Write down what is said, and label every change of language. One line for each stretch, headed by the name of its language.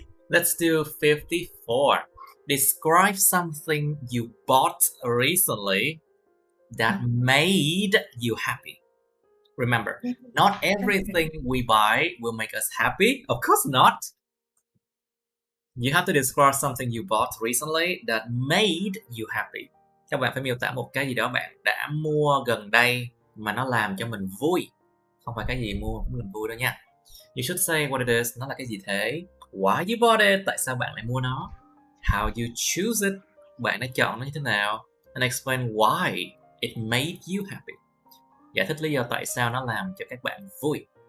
English: Let's do 54. Describe something you bought recently that made you happy. Remember, not everything we buy will make us happy. Of course not. You have to describe something you bought recently that made you happy.
Vietnamese: Các bạn phải miêu tả một cái gì đó bạn đã mua gần đây mà nó làm cho mình vui. Không phải cái gì mua cũng mình vui đâu nha.
English: You should say what it is.
Vietnamese: Nó là cái gì thế?
English: Why you bought it?
Vietnamese: Tại sao bạn lại mua nó?
English: How you choose it?
Vietnamese: Bạn đã chọn nó như thế nào?
English: And explain why it made you happy.
Vietnamese: Giải thích lý do tại sao nó làm cho các bạn vui.